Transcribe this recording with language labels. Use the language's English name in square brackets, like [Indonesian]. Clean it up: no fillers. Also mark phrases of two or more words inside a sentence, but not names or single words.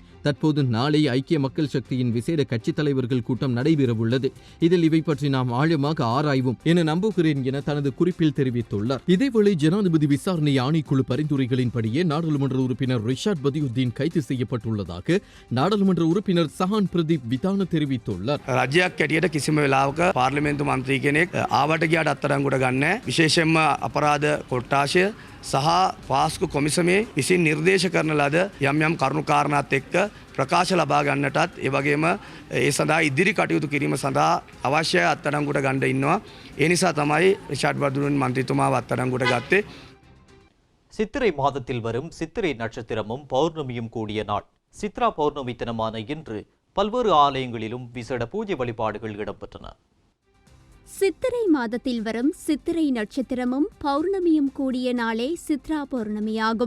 [Tamil] தற்போது நாளை ஐக்கிய மக்கள் சக்தியின் விசேட கட்சித் தலைவர்கள் கூட்டம் நடைபெறவுள்ளது. இதில் இவை பற்றி நாம் ஆழமாக ஆராய்வோம் என நம்புகிறேன் என தனது குறிப்பில் தெரிவித்துள்ளார். இதேவேளை ஜனாதிபதி விசாரணை ஆணைக்குழு பரிந்துரைகளின்படியே நாடாளுமன்ற உறுப்பினர் ரிஷாட் பதியுத்தீன் கைது செய்யப்பட்டுள்ளதாக நாடாளுமன்ற உறுப்பினர் சஹான் பிரதீப் விதான தெரிவித்துள்ளார். [Sinhala] රජයක් ඇටියට කිසිම වෙලාවක පාර්ලිමේන්තු මන්ත්‍රී කෙනෙක් ආවට ගියාට අත්අඩංගුවට ගන්න විශේෂයෙන්ම අපරාධ කොට්ටාශය සහ පාස්කු කොමිසමේ විසින් නිර්දේශ කරන ලද යම් යම් කරුණු කාරණාත් එක්ක ප්‍රකාශ ලබා ගන්නටත් ඒ වගේම ඒ සඳහා ඉදිරි කටයුතු කිරීම සඳහා අවශ්‍ය අත්අඩංගුවට ගන්න ඉන්නවා. ඒ නිසා තමයි රිෂාඩ් වර්ධුරන් මන්ත්‍රීතුමාව අත්අඩංගුවට ගත්තේ. [Tamil] சித்திரை மாதத்தில் வரும் சித்திரை நட்சத்திரமும் பௌர்ணமியும் கூடிய நாள் சித்ரா பௌர்ணமி தினமான இன்று பல்வேறு ஆலயங்களிலும் விசேட பூஜை வழிபாடுகள் இடம்பெற்றன. சித்திரை மாதத்தில் வரும் சித்திரை நட்சத்திரமும் பௌர்ணமியும் கூடிய நாளே சித்ரா பௌர்ணமியாகும்.